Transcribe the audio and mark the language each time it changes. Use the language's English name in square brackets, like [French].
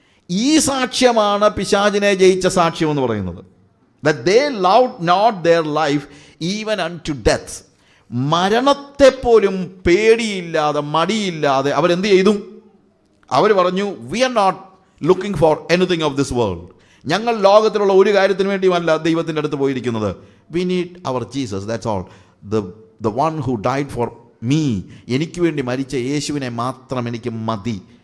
[Malayalam] ഈ സാക്ഷ്യമാണ് പിശാചിനെ ജയിച്ച സാക്ഷ്യം എന്ന് പറയുന്നത്. [English] that they loved not their life even unto death. [Malayalam] മരണത്തെപ്പോലും പേടിയില്ലാതെ മടിയില്ലാതെ അവരെന്ത് ചെയ്തു? അവർ പറഞ്ഞു, [English] We are not looking for anything of this world. [Malayalam] ഞങ്ങൾ ലോകത്തിലുള്ള ഒരു കാര്യത്തിന് വേണ്ടിയുമല്ല ദൈവത്തിൻ്റെ അടുത്ത് പോയിരിക്കുന്നത്. [English] We need our Jesus, that's all. The one who died for me, [Malayalam] എനിക്ക് വേണ്ടി മരിച്ച യേശുവിനെ മാത്രം എനിക്ക് മതി.